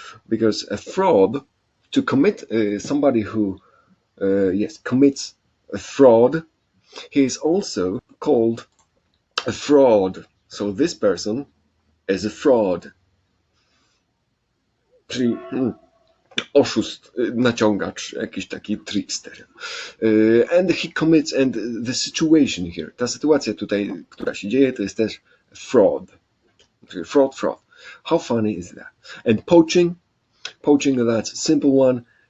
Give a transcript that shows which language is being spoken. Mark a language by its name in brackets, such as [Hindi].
[English] Because a fraud, to commit, somebody who, commits a fraud, he is also called a fraud. So this person is a fraud. [Polish] Czyli oszust, naciągacz, jakiś taki trickster. [English] And he commits, and the situation here, [Polish] ta sytuacja tutaj, która się dzieje, to jest też fraud. Czyli fraud. [English] How funny is that? And poaching, that's a simple one.